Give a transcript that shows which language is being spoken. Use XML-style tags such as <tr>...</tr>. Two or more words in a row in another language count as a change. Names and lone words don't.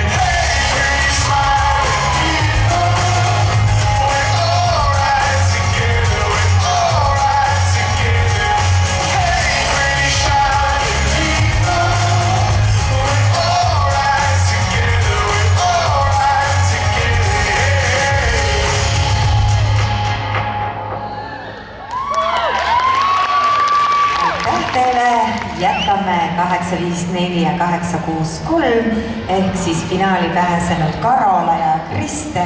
<en>Hey, pretty smiling people, we're alright together, we're alright together. Hey, pretty shining people, we're alright together, we're alright together.</en> <et>Aitäh teile, jätkame 854 ja 863 ehk siis finaali pääsenud Karola ja Kristel.</et>